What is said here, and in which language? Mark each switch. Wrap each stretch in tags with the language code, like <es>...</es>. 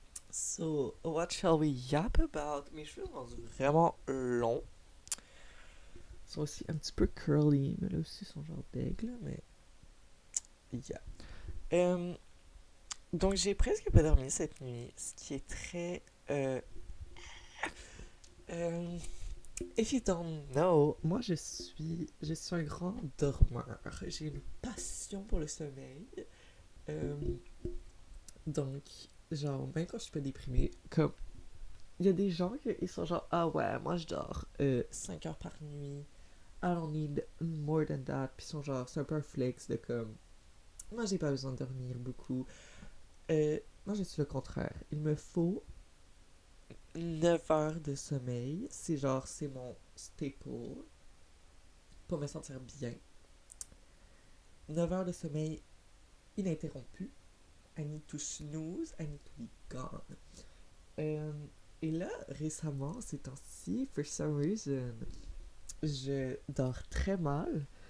<en>So, what shall we yap about?</en> <fr>Mes cheveux sont rendus vraiment longs. Ils sont aussi un petit peu curly. Mais là aussi, ils sont genre d'aigle. Mais, yeah. Euh, donc, j'ai presque pas dormi cette nuit. Ce qui est très. Euh,</fr> <en>If you don't know,</en> <fr>moi je suis un grand dormeur. J'ai une passion pour le sommeil. Euh, donc, genre, même quand je suis pas déprimée, comme, il y a des gens qui sont genre, ah ouais, moi je dors 5 heures par nuit.</fr> <en>I don't need more than that.</en> <fr>Puis ils sont genre, c'est un peu un flex de comme, moi j'ai pas besoin de dormir beaucoup. Moi je suis le contraire. Il me faut 9 heures de sommeil. C'est genre, c'est mon staple pour me sentir bien. 9 heures de sommeil ininterrompu.</fr> <en>I need to snooze, I need to be gone.</en> <fr>Euh, et là, récemment, ces temps-ci,</fr> <en>for some reason,</en> <fr>je dors très mal.</fr>